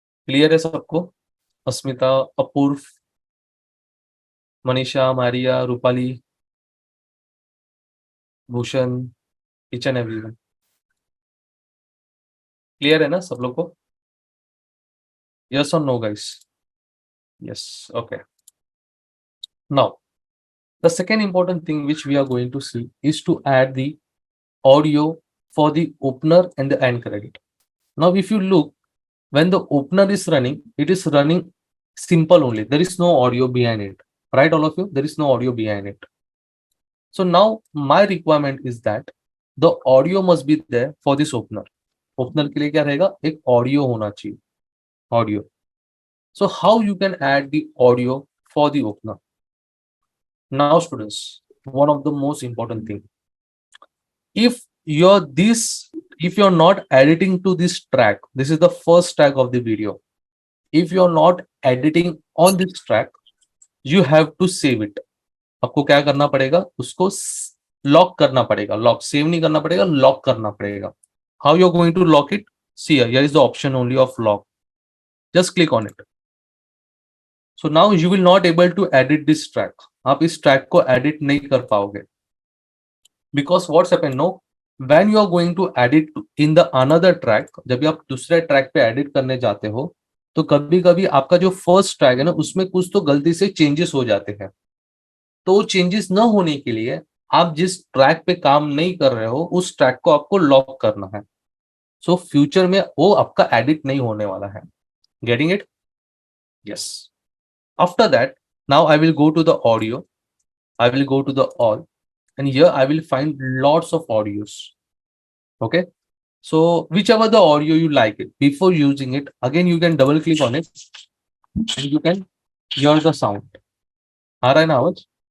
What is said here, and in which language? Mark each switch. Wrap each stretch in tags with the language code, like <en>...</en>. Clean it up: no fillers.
<hi>Clear है सबको? अस्मिता, अपूर्व, Manisha, Maria, Rupali, Bhushan,</hi> <en>each and everyone.</en> <hi>Clear है ना सब लोग को?</hi> <en>Yes or no, guys? Yes. Okay. Now, The second important thing which we are going to see is to add the audio for the opener and the end credit. Now, if you look, when the opener is running, it is running simple only. There is no audio behind it. Right, all of you? There is no audio behind it. So now my requirement is that the audio must be there for this opener.</en> <hi>Opener के लिए क्या रहेगा? एक audio होना चाहिए.</hi> <en>Audio. So how you can add the audio for the opener? Now, students, one of the most important thing. If you're not editing to this track, this is the first track of the video. If you're not editing on this track, you have to save it.</en> <hi>आपको क्या करना पड़ेगा? उसको lock करना पड़ेगा. Lock save नहीं करना पड़ेगा, लॉक करना पड़ेगा.</hi> <en>How you're going to lock it? See here is the option only of lock. Just click on it. So now you will not able to edit this track.</en> <hi>आप इस track को edit नहीं कर पाओगे.</hi> <en>Because what's happened? No, when you are going to edit in the another track,</en> <hi>जब भी आप दूसरे track पे edit करने जाते हो, तो कभी कभी आपका जो फर्स्ट ट्रैक है ना, उसमें कुछ तो गलती से चेंजेस हो जाते हैं. तो चेंजेस न होने के लिए आप जिस ट्रैक पे काम नहीं कर रहे हो, उस ट्रैक को आपको लॉक करना है. सो फ्यूचर में वो आपका एडिट नहीं होने वाला है.</hi> <en>Getting it? Yes. After that, now I will go to the audio. I will go to the all, and here I will find lots of audios. Okay, so whichever the audio you like it, before using it, again you can double click on it and you can hear the sound.</en> <hi>आ रहा है ना आवाज?</hi>